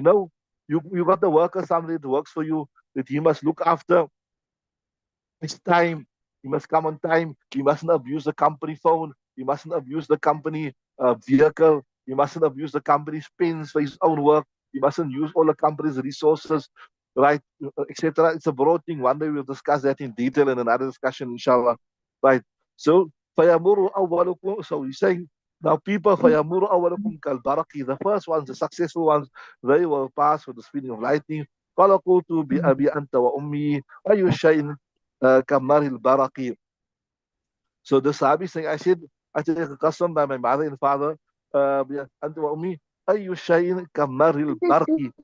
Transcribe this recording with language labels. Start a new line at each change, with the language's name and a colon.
English: No, you got the worker, somebody that works for you, that he must look after his time. He must come on time. He mustn't abuse the company phone. He mustn't abuse the company vehicle. He mustn't abuse the company's pens for his own work. He mustn't use all the company's resources, right, etc. It's a broad thing. One day we'll discuss that in detail in another discussion, inshallah. Right.
Arabic: So, فَيَمُرُ أَوَّلُكُمْ. So he's saying, now people, فَيَمُرُ أَوَّلُكُمْ كَالْبَرَقِ.
English: The first ones, the successful ones, they will pass with the speeding of lightning.
Arabic: قَالَ قُلْتُ بِأَبِي أَنْتَ وَأُمِّي أَيُّ شَيْءٍ كَمَّرِ الْبَرَقِ.
English: So the Sahabi saying, I take a custom by my mother and father, unto ummi,
Arabic: أَيُّ شَيْءٍ كَمَّرِ الْبَرْقِ.